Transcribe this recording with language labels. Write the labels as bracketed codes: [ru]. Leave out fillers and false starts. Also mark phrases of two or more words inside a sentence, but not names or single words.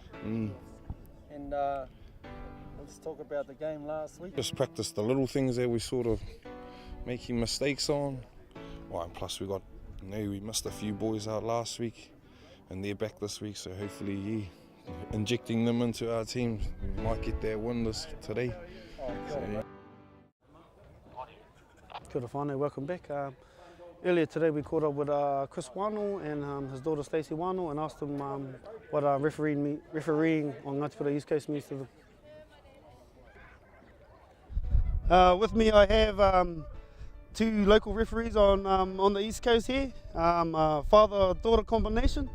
[en] And let's talk about the game last week. Just practice the little things that we sort of making mistakes on. And plus we missed a few boys out last week, and they're back this week, so hopefully injecting them into our team, we might get that win today. [mi] Kia ora whānau, [en] welcome back. Earlier today we caught up with Chris Wano and his daughter Stacey Wano and asked them what refereeing on Ngati Porou East Coast means to them. With me I have two local referees on the East Coast here, father-daughter combination.